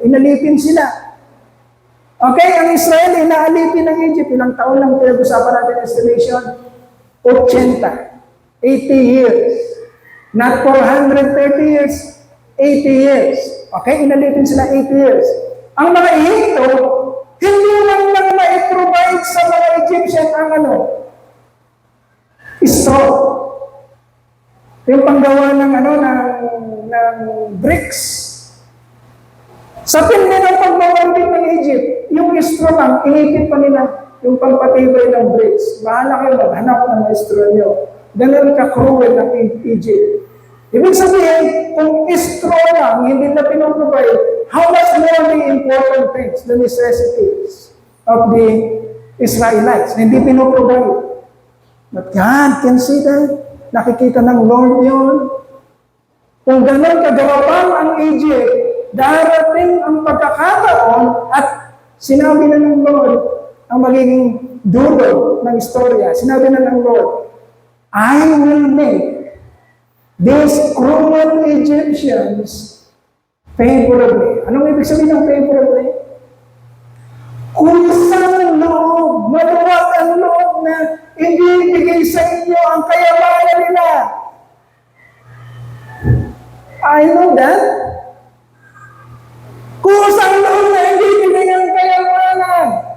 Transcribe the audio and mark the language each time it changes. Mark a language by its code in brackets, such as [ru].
[tl] Inalipin sila. Okay, ang Israel, inaalipin ng Egypt. Ilang taon lang pinag-usapan natin estimation? 80. 80 years. [en] Not 430 years, 80 years. [tl] Okay, inalipin sila 80 years. Ang mga Ehipto, hindi lang ma-provide sa mga Egyptian ang straw. Yung panggawa ng ng bricks. Sa tindi ng pagmamambing ng Egypt, yung straw lang, inipit pa nila yung pangpatibay ng bricks. Bahala kayo maghanap ng straw nyo. Ganun ka-cruel ng Egypt. Ibig sabihin, kung straw lang, hindi na pinoprovide, [en] how much more the important things, the necessities of the Israelites, [tl] hindi pinoprovide. [en] But God can see that. [tl] Nakikita ng Lord yun. Kung ganun kagarapan ang Egypt, darating ang pagkakataon at sinabi na ng Lord ang magiging dulo ng istorya. Sinabi na ng [en] Lord, I will make these cruel Egyptians favorably. [tl] Anong ibig sabihin ng favorably? Kusang loob, maluwag ang loob na ibibigay sa inyo ang kayamanan nila. [en] I know that. [tl] Kusang loob na ibibigay ang kayamanan.